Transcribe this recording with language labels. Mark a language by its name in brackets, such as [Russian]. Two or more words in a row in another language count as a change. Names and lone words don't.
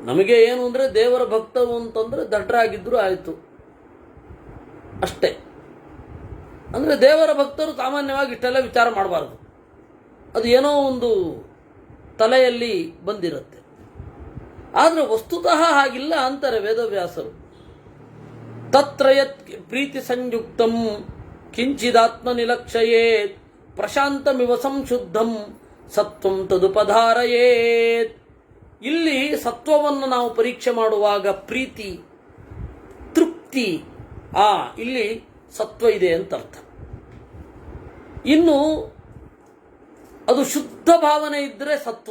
[Kannada] ನಮಗೆ ಏನು ಅಂದರೆ ದೇವರ ಭಕ್ತರು ಅಂತಂದರೆ ದಡ್ಡರಾಗಿದ್ದರೂ ಆಯಿತು ಅಷ್ಟೇ. ಅಂದರೆ ದೇವರ ಭಕ್ತರು ಸಾಮಾನ್ಯವಾಗಿ ಇಷ್ಟೆಲ್ಲ ವಿಚಾರ ಮಾಡಬಾರ್ದು, ಅದು ಏನೋ ಒಂದು ತಲೆಯಲ್ಲಿ ಬಂದಿರುತ್ತೆ. ಆದರೆ ವಸ್ತುತಃ ಹಾಗಿಲ್ಲ ಅಂತಾರೆ ವೇದವ್ಯಾಸರು. [Sanskrit] ತತ್ರ ಯತ್ ಪ್ರೀತಿ ಸಂಯುಕ್ತಂ ಕಿಂಚಿದಾತ್ಮ ನಿಲಕ್ಷಯೇತ್ ಪ್ರಶಾಂತಮಿವ ಸಂಶುದ್ಧಂ ಸತ್ವಂ ತದುಪಧಾರಯೇತ್. [Kannada] ಇಲ್ಲಿ ಸತ್ವವನ್ನು ನಾವು ಪರೀಕ್ಷೆ ಮಾಡುವಾಗ ಪ್ರೀತಿ, ತೃಪ್ತಿ, ಇಲ್ಲಿ ಸತ್ವ ಇದೆ ಅಂತ ಅರ್ಥ. ಇನ್ನು ಅದು ಶುದ್ಧ ಭಾವನೆ ಇದ್ದರೆ ಸತ್ವ.